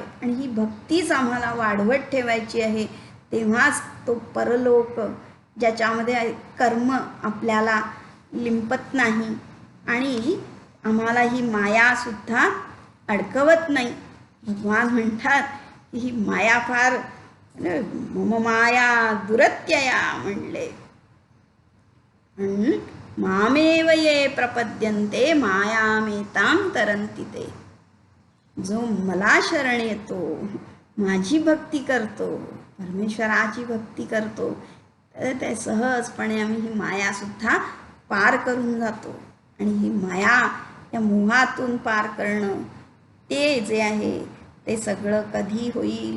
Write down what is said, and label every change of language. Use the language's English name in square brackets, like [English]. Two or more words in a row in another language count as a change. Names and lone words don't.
[Marathi] आणि ही भक्तीच आम्हाला वाढवत ठेवायची आहे. तेव्हाच तो परलोक ज्याच्यामध्ये कर्म आपल्याला लिंपत नाही आणि आम्हाला ही मायासुद्धा अडकवत नाही. भगवान म्हणतात की ही माया फार, [Sanskrit] मम माया दुरत्यया म्हणले. म्हणून मामेव ये प्रपद्यन्ते मायामेतां तरन्ति ते. [Marathi] जो मला शरण येतो, माझी भक्ती करतो, परमेश्वराची भक्ती करतो, तर ते सहजपणे आम्ही ही मायासुद्धा पार करून जातो. आणि ही माया या मोहातून पार करणं ते जे आहे ते सगळं कधी होईल?